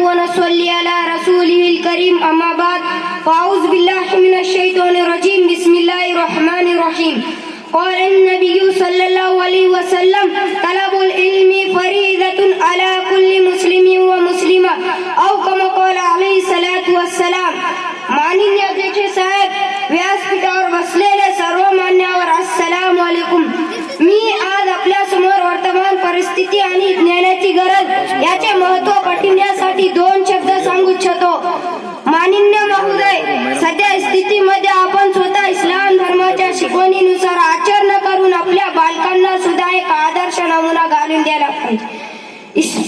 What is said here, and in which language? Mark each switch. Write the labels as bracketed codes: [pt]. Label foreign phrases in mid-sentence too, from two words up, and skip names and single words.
[ar] صلي على رسوله الكريم أما بعد فأعوذ بالله من الشيطان الرجيم بسم الله الرحمن الرحيم قال النبي صلى الله عليه وسلم طلب العلم فريضة على كل مسلم ومسلمة أو كما قال عليه الصلاة والسلام. [mr] माननीय अध्यक्ष साहेब, व्यासपीठावर बसलेले सर्व मान्यवर, [ar] السلام عليكم. [mr] मी आज आपल्या समोर वर्तमान परिस्थिती आणि ज्ञानाची गरज याचे महत्त्व पटविण्यासाठी दोन शब्द सांगू इच्छितो. माननीय महोदय, सध्या स्थितीमध्ये आपण स्वतः इस्लाम धर्माच्या शिकवणीनुसार आचरण करून आपल्या बालकांना सुद्धा एक आदर्श नमुना घालून द्यायला पाहिजे.